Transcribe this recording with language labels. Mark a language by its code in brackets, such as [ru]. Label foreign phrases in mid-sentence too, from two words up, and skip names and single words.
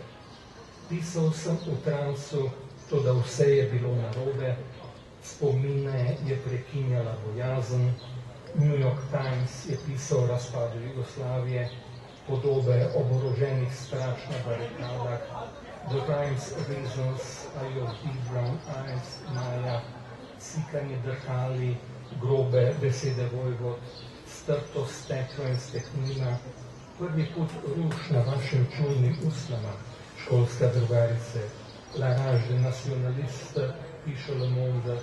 [sl] Pisal sem v transu, to da vse je bilo narobe, spomine je prekinjala bojazen, New York Times je pisal o razpadu Jugoslavije, podobe oboroženih straž na barikadah, [en] The Times Reasons are your big brown eyes, [sl] Maja, sikanje drhali, grobe besede vojvod, strto steklo in steknina, [sr] prvi put ruš na vašim čujnim usnama, školska drugarice, [fr] La Rage de Nacionaliste, [sr] piše Le Monde.